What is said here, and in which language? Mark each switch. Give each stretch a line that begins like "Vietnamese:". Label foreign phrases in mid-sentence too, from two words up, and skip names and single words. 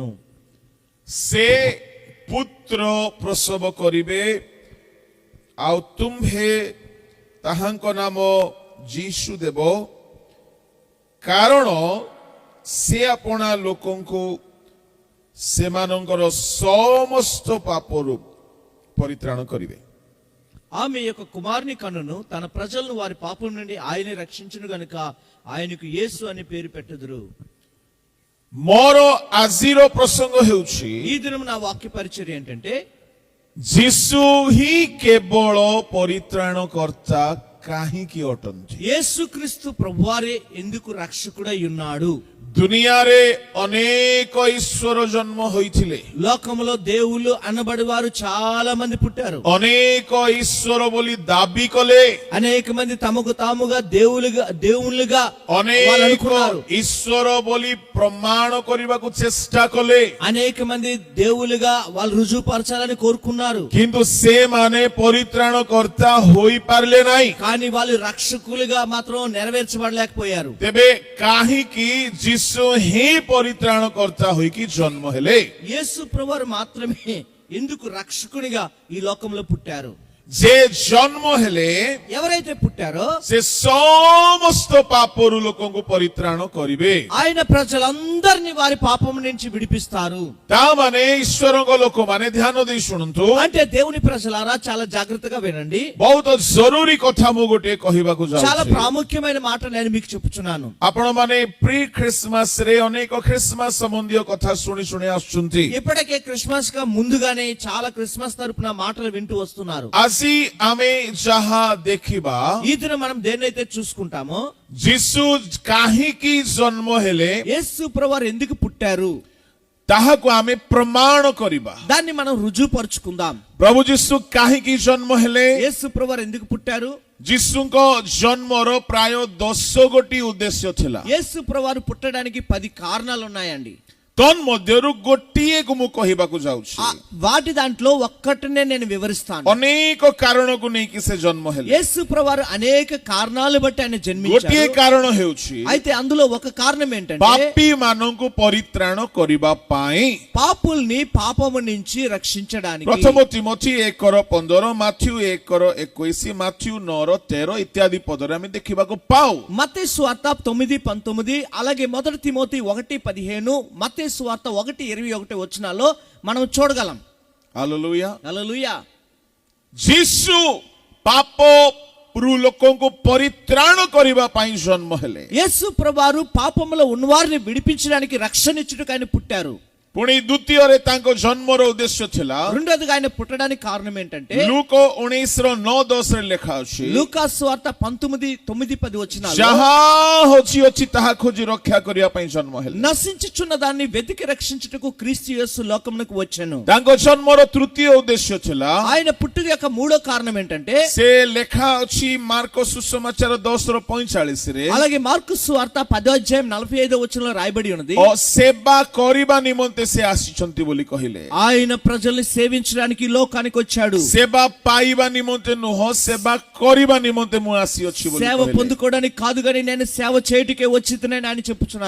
Odia: ସେ ପୁତ୍ର ପ୍ରସବ କରିବେ ଆଉ ତୁମ୍ଭେ ତାହାଙ୍କ ନାମ ଯୀଶୁ ଦେବ, କାରଣ ସେ ଆପଣା ଲୋକଙ୍କୁ ସେମାନଙ୍କର ସମସ୍ତ ପାପରୁ ପରିତ୍ରାଣ କରିବେ.
Telugu: ఆమె యొక్క కుమారుని కనును, తన ప్రజలను వారి పాపం నుండి ఆయనే రక్షించును గనుక ఆయనకు యేసు అని పేరు పెట్టెదరు.
Odia: ମୋର ଆଜିର ପ୍ରସଙ୍ଗ ହେଉଛି,
Telugu: ఈ దినం నా వాక్య పరిచర్య ఏంటంటే,
Odia: ଯୀଶୁ ହିଁ କେବଳ ପରିତ୍ରାଣକର୍ତ୍ତା କାହିଁକି ଅଟନ୍ତି?
Telugu: యేసుక్రీస్తు ప్రభువారే ఎందుకు రక్షకుడై ఉన్నాడు?
Odia: ଦୁନିଆରେ ଅନେକ ଈଶ୍ୱର ଜନ୍ମ ହୋଇଥିଲେ,
Telugu: లోకములో దేవుళ్ళు అనబడి వారు చాలా మంది పుట్టారు.
Odia: ଅନେକ ଈଶ୍ୱର ବୋଲି ଦାବି କଲେ,
Telugu: అనేక మంది తమకు తాముగా దేవుళ్ళుగా
Odia: ଅନେକ
Telugu: అనుకున్నారు.
Odia: ଈଶ୍ୱର ବୋଲି ପ୍ରମାଣ କରିବାକୁ ଚେଷ୍ଟା କଲେ,
Telugu: అనేక మంది దేవుళ్ళుగా వాళ్ళు రుజువుపరచాలని కోరుకున్నారు.
Odia: କିନ୍ତୁ ସେମାନେ ପରିତ୍ରାଣକର୍ତ୍ତା ହୋଇପାରିଲେ ନାହିଁ.
Telugu: కానీ వాళ్ళు రక్షకులుగా మాత్రం నెరవేర్చబడలేకపోయారు.
Odia: ତେବେ କାହିଁକି ଯୀଶୁ ହିଁ ପରିତ୍ରାଣକର୍ତ୍ତା ହୋଇକି ଜନ୍ମ ହେଲେ?
Telugu: యేసు ప్రభువారు మాత్రమే ఎందుకు రక్షకునిగా ఈ లోకంలో పుట్టారు?
Odia: ଯେ ଜନ୍ମ ହେଲେ
Telugu: ఎవరైతే పుట్టారో
Odia: ସେ ସମସ୍ତ ପାପରୁ ଲୋକଙ୍କୁ ପରିତ୍ରାଣ କରିବେ.
Telugu: ఆయన ప్రజలందరినీ వారి పాపం నుంచి విడిపిస్తారు.
Odia: ତାମାନେ ଈଶ୍ୱରଙ୍କ ଲୋକମାନେ ଧ୍ୟାନ ଦେଇ ଶୁଣନ୍ତୁ.
Telugu: అంటే దేవుని ప్రజలారా చాలా జాగ్రత్తగా వినండి.
Odia: ବହୁତ ଜରୁରୀ କଥା ମୁଁ ଗୋଟିଏ କହିବାକୁ
Telugu: చాలా
Odia: ଯାଉଛି.
Telugu: ప్రాముఖ్యమైన మాట నేను మీకు చెప్పుచున్నాను.
Odia: ଆପଣମାନେ
English: pre Christmas
Odia: ରେ ଅନେକ ଖ୍ରୀଷ୍ଟମାସ ସମ୍ବନ୍ଧୀୟ କଥା ଶୁଣି ଶୁଣି ଆସୁଛନ୍ତି.
Telugu: ఇప్పటికే క్రిస్మస్ గా ముందుగానే చాలా క్రిస్మస్ తరపున మాటలు వింటూ వస్తున్నారు.
Odia: ଆଜି ଆମେ ଯାହା ଦେଖିବା,
Telugu: ఈ దినం మనం దేన్నైతే చూసుకుంటామో,
Odia: ଯୀଶୁ କାହିଁକି ଜନ୍ମ ହେଲେ
Telugu: యేసు ప్రభువారు ఎందుకు పుట్టారు
Odia: ତାହାକୁ ଆମେ ପ୍ରମାଣ କରିବା.
Telugu: దాన్ని మనం రుజువుపరుచుకుందాం.
Odia: ପ୍ରଭୁ ଯୀଶୁ କାହିଁକି ଜନ୍ମ ହେଲେ?
Telugu: యేసు ప్రభువారు ఎందుకు పుట్టారు?
Odia: ଯୀଶୁଙ୍କ ଜନ୍ମର ପ୍ରାୟ 10 ଗୋଟି ଉଦ୍ଦେଶ୍ୟ ଥିଲା.
Telugu: యేసు ప్రభువారు పుట్టడానికి 10 కారణాలు ఉన్నాయండి.
Odia: ତନ୍ମଧ୍ୟରୁ ଗୋଟିଏକୁ ମୁଁ କହିବାକୁ ଯାଉଛି.
Telugu: వాటి దాంట్లో ఒక్కటినే నేను వివరిస్తాను.
Odia: ଅନେକ କାରଣକୁ ନେଇକି ସେ ଜନ୍ମ ହେଲେ.
Telugu: యేసు ప్రభువారు అనేక కారణాలు బట్టి ఆయన
Odia: ଗୋଟିଏ
Telugu: జన్మించారు.
Odia: କାରଣ ହେଉଛି
Telugu: అయితే అందులో ఒక కారణం ఏంటంటే,
Odia: ପାପୀ ମାନଙ୍କୁ ପରିତ୍ରାଣ କରିବା ପାଇଁ.
Telugu: పాపుల్ని పాపము నుంచి రక్షించడానికి.
Odia: ପ୍ରଥମ ତିମୋଥୀ 1:15, ମାଥ୍ୟୁ 1:21, ମାଥ୍ୟୁ 9:13 ଇତ୍ୟାଦି ପଦରେ ଆମେ ଦେଖିବାକୁ ପାଉ.
Telugu: మత్తయి సువార్త 9:19, అలాగే మొదటి తిమోతి 1:15, మత్తయి సువార్త 1:21 వచనాల్లో మనం చూడగలం.
Odia: ହାଲେଲୁୟା.
Telugu: హల్లెలూయా.
Odia: ଯୀଶୁ ପାପରୁ ଲୋକଙ୍କୁ ପରିତ୍ରାଣ କରିବା ପାଇଁ ଜନ୍ମ ହେଲେ.
Telugu: యేసు ప్రభువారు పాపములో ఉన్నవారిని విడిపించడానికి రక్షణ ఇచ్చుటకు ఆయన పుట్టారు.
Odia: ପୁଣି ଦ୍ୱିତୀୟରେ ତାଙ୍କ ଜନ୍ମର ଉଦ୍ଦେଶ୍ୟ ଥିଲା,
Telugu: రెండోదిగా ఆయన పుట్టడానికి కారణం ఏంటంటే,
Odia: ଲୁକ 19:9-10 ଲେଖା ଅଛି,
Telugu: లూకా సువార్త 19:9-10 వచనాల్లో,
Odia: ଯାହା ଅଛି ତାହା ଖୋଜି ରକ୍ଷା କରିବା ପାଇଁ ଜନ୍ମ ହେଲେ.
Telugu: నశించుచున్న దాన్ని వెతికి రక్షించుటకు క్రీస్తు యేసు లోకమునకు వచ్చెను.
Odia: ତାଙ୍କ ଜନ୍ମର ତୃତୀୟ ଉଦ୍ଦେଶ୍ୟ ଥିଲା,
Telugu: ఆయన పుట్టుక యొక్క మూడో కారణం ఏంటంటే,
Odia: ସେ ଲେଖା ଅଛି ମାର୍କ ସୁସମାଚାର 10:45ରେ,
Telugu: అలాగే మార్కు సువార్త 10:45 వచనంలో రాయబడి ఉన్నది,
Odia: ସେବା କରିବା ନିମନ୍ତେ ସେ ଆସିଛନ୍ତି ବୋଲି କହିଲେ.
Telugu: ఆయన ప్రజల్ని సేవించడానికి లోకానికి వచ్చాడు.
Odia: ସେବା ପାଇବା ନିମନ୍ତେ ନୁହଁ, ସେବା କରିବା ନିମନ୍ତେ ମୁଁ ଆସିଅଛି ବୋଲି
Telugu: సేవ
Odia: କହିଲେ.
Telugu: పొందుకోవడానికి కాదు గాని నేను సేవ చేయుటకే వచ్చితనని ఆయన చెప్పుచున్నారు.